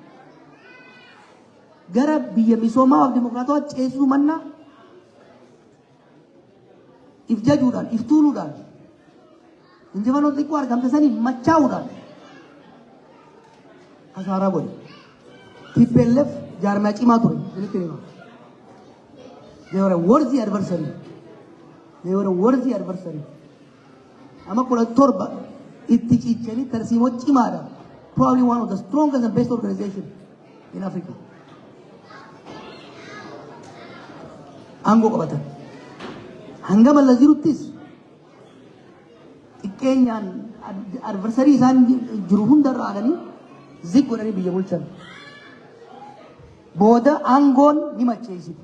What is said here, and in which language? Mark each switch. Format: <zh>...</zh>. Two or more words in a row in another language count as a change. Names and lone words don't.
<om>gara biyya misoomaa fi dimokiraatawaa ceesisuu mannaa if jajuudhaan if tuuluudhaan injifannoo xiqqoo argamte sanii machaa'uudhaan kasaaraa godhe. TPLF jaarmaa cimaa ture isinitti hima.</om> <en>They were a worthy adversary. They were a worthy adversary.</en> <om>Amma kudha torba itti cichanii tarsiimoo cimaadha.</om> <en>Probably one of the strongest and best organization in Africa.</en> <om>Aangoo qabatan. Hanga malla jiruttis xiqqeenyaan adversarii isaan jiru hundarra aananii ziq godhanii biyya bulchan. Booda aangoon ni macheessiti.</om>